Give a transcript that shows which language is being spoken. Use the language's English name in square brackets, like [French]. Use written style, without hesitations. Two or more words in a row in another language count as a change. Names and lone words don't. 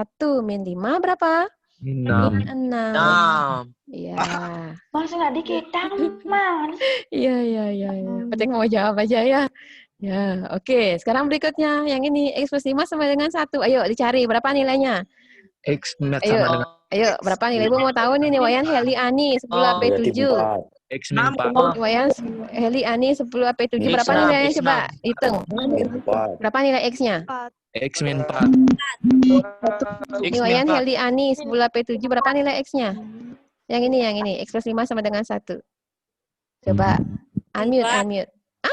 [Indonesian] Min 5 berapa? Min 6. Iya. Masa nggak dikitang, Mas? Iya. Berarti mau jawab aja ya. Ya, oke. Sekarang berikutnya. Yang ini X plus 5 sama dengan 1. Ayo dicari. Berapa nilainya? X sama dengan Ayo, berapa nilai? Ibu mau tahu nih Wayan Heli Ani 10 AP 7. X min 4. Wayan Heli Ani 10 AP 7. Berapa nilainya coba hitung? Berapa nilai X-nya? X min 4. Ini Wayan Heli Ani 10 AP 7. Berapa nilai X-nya? Yang ini. X plus 5 sama dengan 1. Coba unmute.